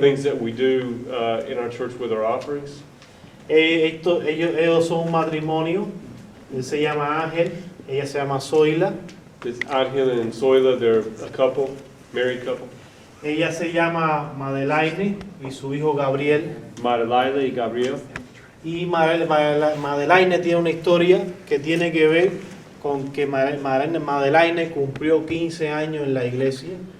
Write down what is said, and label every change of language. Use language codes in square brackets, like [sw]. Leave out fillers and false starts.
[en] things that we do in our church with our offerings. [es] Ellos son un matrimonio. Él se llama Ángel, ella se llama Zoila. [en] It's Angel and Zoila, they're a couple, married couple. [es] Ella se llama Madelaine y su hijo Gabriel. Marilaila y Gabriel. Y Madelaine tiene una historia que tiene que ver con que Madeleine cumplió 15 años en la iglesia.